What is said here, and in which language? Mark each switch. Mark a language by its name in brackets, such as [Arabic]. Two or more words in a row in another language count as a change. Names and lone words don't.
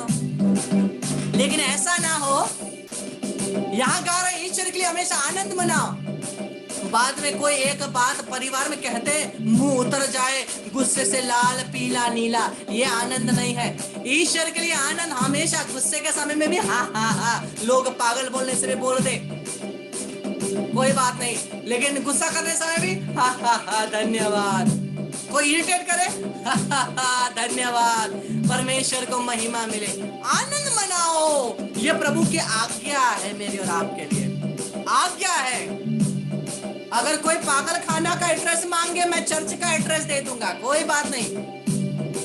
[Hindi] लेकिन ऐसा ना हो यहाँ गा रहे ईश्वर के लिए हमेशा आनंद मनाओ, बाद में कोई एक बात परिवार में कहते मुंह उतर जाए, गुस्से से लाल पीला नीला, ये आनंद नहीं है। ईश्वर के लिए आनंद हमेशा, गुस्से के समय में भी हा हा हा, लोग पागल बोलने से भी बोल दे कोई बात नहीं, लेकिन गुस्सा करने समय भी हा हा हा धन्यवाद। कोई इरिटेट करे हा हा हा धन्यवाद। परमेश्वर को महिमा मिले, आनंद मनाओ। ये प्रभु की आज्ञा है मेरी और आपके लिए, आज्ञा है। अगर कोई पागल खाना का एड्रेस मांगे मैं चर्च का एड्रेस दे दूंगा, कोई बात नहीं।